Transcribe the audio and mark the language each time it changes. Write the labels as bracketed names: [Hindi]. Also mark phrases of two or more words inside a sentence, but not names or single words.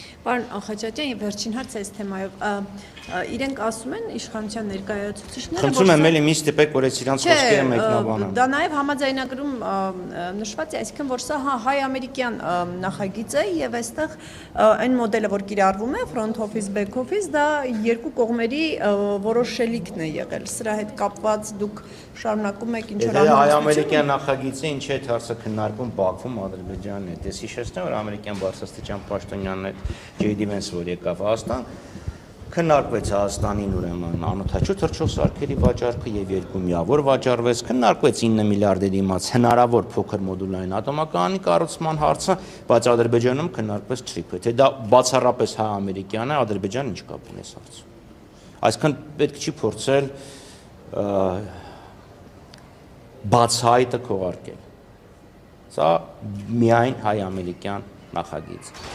[Armenian] Պարոն Խաչատյան, եւ վերջին հարց այս թեմայով, իրենք ասում են իշխանության ներկայացուցիչները, խնդրում եմ էլի մի ստիպեք, որ այս իրանց խոսքերը մեկնաբանեմ։ Դա նաեւ համաձայնագրում նշված է, այսինքն որ սա հայ-ամերիկյան նախագիծ է եւ այստեղ այն մոդելը, որ կիրառվում է [English] front office, back office, [Armenian] դա երկու կողմերի որոշելիքն է եղել։ Սրա հետ կապված դուք շարունակում եք ինչ որ հայ-ամերիկյան նախագիծը ինչ է այդ հարցը քննարկվում Բաքվում Ադրբեջանն է։ Դες հիշեցնեմ, որ ամերիկյան բարձրաստիճան պաշտոնյանն է J.D. Vance, որ եկավ Հայաստան, Քննարկվեց Հայաստանին ուրեմն անօթաչու թռչող սարքերի վաճառքը եւ 2 միավոր վաճառվեց, քննարկվեց 9 միլիարդի դիմաց հնարավոր փոքր մոդուլային ատոմակայանի կառուցման հարցը, բայց Ադրբեջանում քննարկվեց TRIP-ը, թե դա բացառապես հայ-ամերիկյան է, Ադրբեջանը ինչ կապ ունի այս հարցում։ Այսինքն պետք չի փորձել բացահայտը քողարկել։ Սա միայն հայ-ամերիկյան նախագիծ։